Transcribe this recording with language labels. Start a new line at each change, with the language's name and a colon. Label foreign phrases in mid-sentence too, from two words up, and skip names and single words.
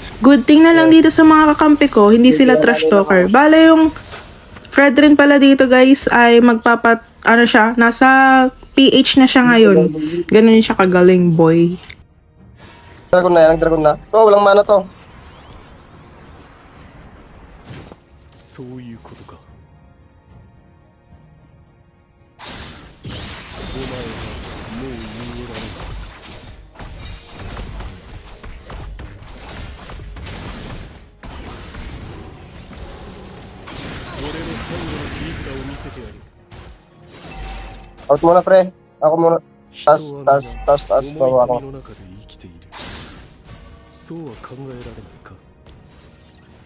Filipino: Good thing na lang dito sa mga kakampi ko, hindi sila
English: trash talker.
Filipino: Bale yung Fredrin pala dito guys ay nasa PH na siya ngayon. Ganun siya kagaling boy. Dragon na yan, dragon na. To, walang mana to.
Japanese: そういうことか。お前はもう逃げられない。俺の最後の切り札を見せてやる。
Filipino: Out muna pre. Ako muna.
Japanese: 人
Filipino: Tas,
Japanese: は
Filipino: tas,
Japanese: 皆
Filipino: tas, tas,
Japanese: 思い
Filipino: bawa
Japanese: 込
Filipino: ako.
Japanese: みの中で生きている。そうは考えられないか。